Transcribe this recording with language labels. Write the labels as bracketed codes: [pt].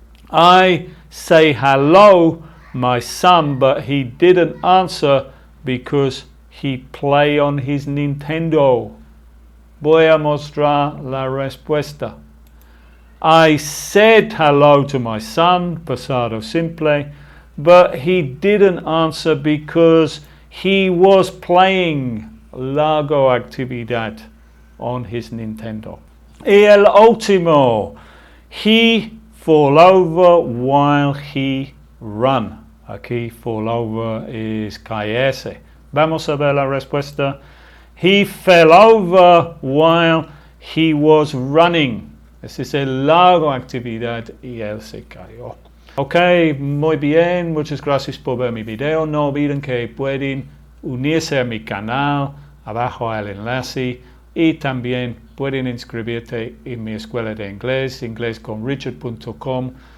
[en] I say hello my son, but he didn't answer because he play on his Nintendo. [es] Voy a mostrar la respuesta. [en] I said hello to my son, [es] pasado simple, [en] but he didn't answer because he was playing [es] largo actividad [en] on his Nintendo. [es] Y el último, [en] he fall over while he run. [es] Aquí fall over es caerse. Vamos a ver la respuesta. [en] He fell over while he was running. [es] Esa es el largo actividad y él se cayó. Ok, muy bien. Muchas gracias por ver mi video. No olviden que pueden unirse a mi canal. Abajo hay el enlace. Y también pueden inscribirte en mi escuela de inglés, inglesconrichard.com.